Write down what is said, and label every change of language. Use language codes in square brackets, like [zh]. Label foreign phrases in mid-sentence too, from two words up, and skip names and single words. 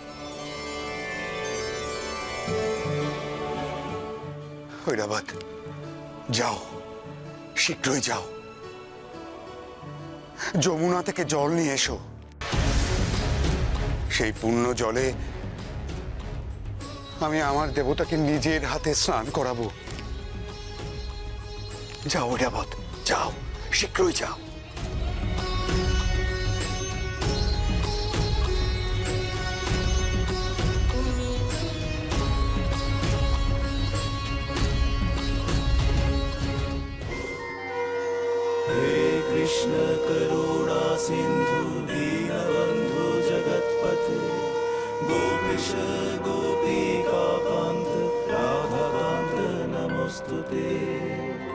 [bn] ঐরাবত, যাও, শীঘ্রই যাও, যমুনা থেকে জল নিয়ে এসো। সেই পুণ্য জলে আমি আমার দেবতাকে নিজের হাতে স্নান করাবো। যাও ঐরাবত, যাও, শীঘ্রই যাও। [sa] हे कृष्ण करुणा सिंधु दीनबंधु जगत्पते गोपीश गोपिका कांत राधा कांत नमोस्तुते।